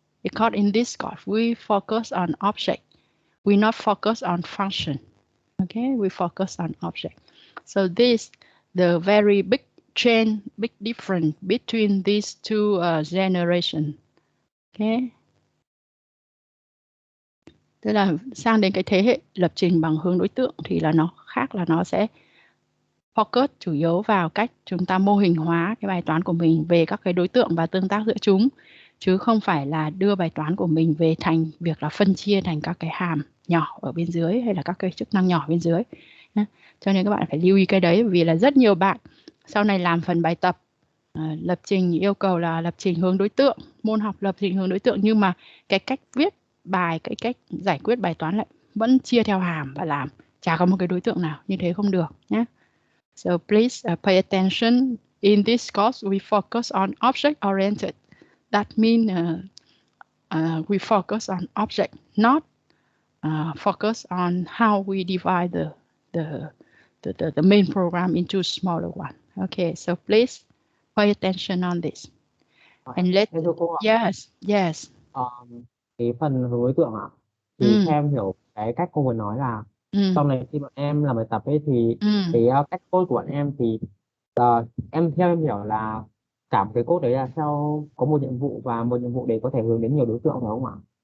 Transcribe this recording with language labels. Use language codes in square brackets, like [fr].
[en] Because in this code, we focus on object. We not focus on function. Okay, we focus on object. So this the very big change, big difference between these two generations. Okay. [vi] Tức là sang đến cái thế hệ lập trình bằng hướng đối tượng thì là nó khác, là nó sẽ focus chủ yếu vào cách chúng ta mô hình hóa cái bài toán của mình về các cái đối tượng và tương tác giữa chúng, chứ không phải là đưa bài toán của mình về thành việc là phân chia thành các cái hàm nhỏ ở bên dưới hay là các cái chức năng nhỏ bên dưới. Cho nên các bạn phải lưu ý cái đấy, vì là rất nhiều bạn sau này làm phần bài tập lập trình yêu cầu là lập trình hướng đối tượng, môn học lập trình hướng đối tượng, nhưng mà cái cách viết bài, cái cách giải quyết bài toán lại vẫn chia theo hàm và làm, chả có một cái đối tượng nào, như thế không được nhé. [en] So please pay attention. In this course, we focus on object-oriented. That means we focus on object, not focus on how we divide the main program into smaller one. Okay, so please pay attention on this. And let [vi] thưa cô ạ. [en] Yes. [vi] Cái phần hướng đối tượng ạ, thì theo em hiểu cái cách cô vừa nói là sau này khi bọn em làm bài tập ấy thì cái cách code của bọn em thì theo em hiểu là cả một cái code đấy là theo có một nhiệm vụ, và một nhiệm vụ đấy có thể hướng đến nhiều đối tượng phải không ạ?